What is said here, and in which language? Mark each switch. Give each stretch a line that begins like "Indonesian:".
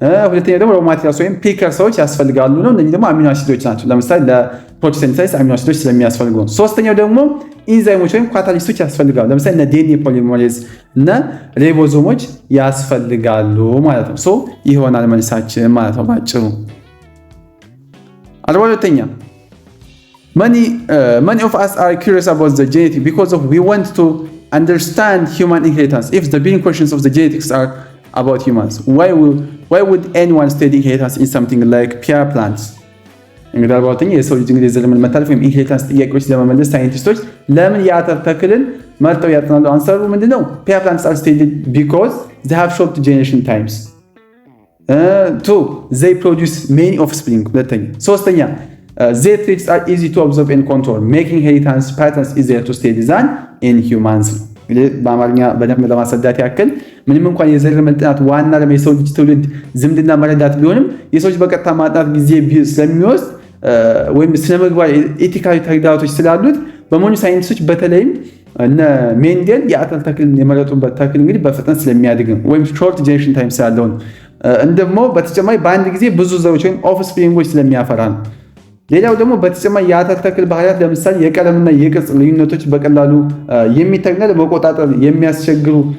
Amharic: ሁለተኛው ደግሞ ሮ ማቴሪያልስ ወይም ፕሪከርሰሮች ያስፈልጋሉ ነው። እነዚህ ደግሞ አሚኖ አሲዶች ናቸው። ለምሳሌ ለፕሮቲን ሲንተሲስ አሚኖ አሲዶች ስለሚያስፈልጉ ነው። ሶስተኛው ደግሞ ኢንዛይሞች ወይም ካታሊስቶች ያስፈልጋሉ። ለምሳሌ እነ ዲኤንኤ ፖሊመሬዝ እና ሪቦዞሞች ያስፈልጋሉ ማለት ነው። ሶ ይሆናል መልሳችን ማለት ነው ባጭሩ። 42ኛ
English: many of us are curious about the genetic because we want to understand human inheritance. If the main questions of the genetics are about humans, why would anyone study inheritance in something like pear plants?
Amharic: እንግዲህ 42ኛ የሰው ልጅ እንግዲህ የዘር መተላለፍ ወይም ኢንሄሪታንስ ጥያቄዎች ለመመለስ ሳይንቲስቶች ለምን የአተር ተክልን መርጠው ያጠናሉ? አንሰሩ ምንድነው?
English: pear plants are studied because they have short generation times. 2 they produce many offspring.
Amharic: ሁለተኛ ሶስተኛ
English: their traits are easy to observe and control, making inheritance patterns easier to study than in humans.
Amharic: በአማርኛ በደንብ ለማስረዳት ያክል ምንም እንኳን የዘር ጥናት ዋና የሰው ልጅ ትውልድ ዝምድና መረዳት ቢሆንም የሰው ልጅ በቀጥታ ማጥናት ጊዜ ስለሚወስድ ወይም ስነምግባር ኤቲካዊ ተግዳሮቶች ስላሉት በመሆኑ ሳይንቲስቶች በተለይም እነ ሜንዴል የአተር ተክልን የመረጡበት ተክል እንግዲህ በፍጥነት ስለሚያድግ ነው ወይም ሾርት ጄኔሬሽን ታይም ስላለው ነው። እንደሞ በተጨማሪ በአንድ ጊዜ ብዙ ዘሮች ወይም ኦፍስፕሪንጎች ስለሚያፈራ ነው። ሌላው ደግሞ በተጨማሪ የአተር ተክል ባህሪያት ለምሳሌ የቀለምና የቅርጽ ልዩነቶች በቀላሉ የሚታዩና ለመቆጣጠር የሚያስቸግሩ